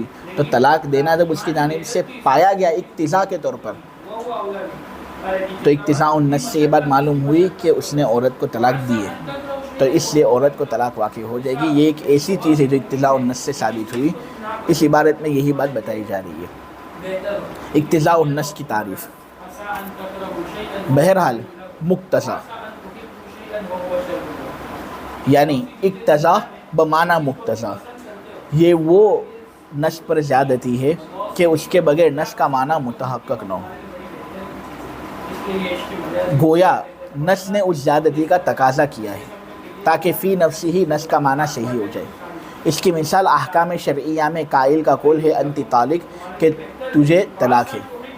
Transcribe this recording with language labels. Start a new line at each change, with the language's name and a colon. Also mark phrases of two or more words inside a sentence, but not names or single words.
Urdu: تو طلاق دینا جب اس کی جانب سے پایا گیا اقتضاء کے طور پر، تو
Arabic: اقتضاء النس
Urdu: سے یہ بات معلوم ہوئی کہ اس نے عورت کو طلاق دی ہے، تو اس لیے عورت کو طلاق واقع ہو جائے گی۔ یہ ایک ایسی چیز ہے جو
Arabic: اقتضاء النس
Urdu: سے ثابت ہوئی۔ اس عبارت میں یہی بات بتائی جا رہی ہے،
Arabic: اقتضاء النس
Urdu: کی تعریف۔ بہرحال مقتضیٰ، یعنی اقتضاء بمعنی مقتضیٰ, یہ وہ نص پر زیادتی ہے کہ اس کے بغیر نص کا معنیٰ متحقق نہ ہو. گویا نص نے اس زیادتی کا تقاضا کیا ہے تاکہ فی نفسی ہی نص کا معنیٰ صحیح ہو جائے. اس کی مثال احکام شرعیہ میں قائل کا قول ہے
Arabic: أنت طالق,
Urdu: کہ تجھے طلاق ہے.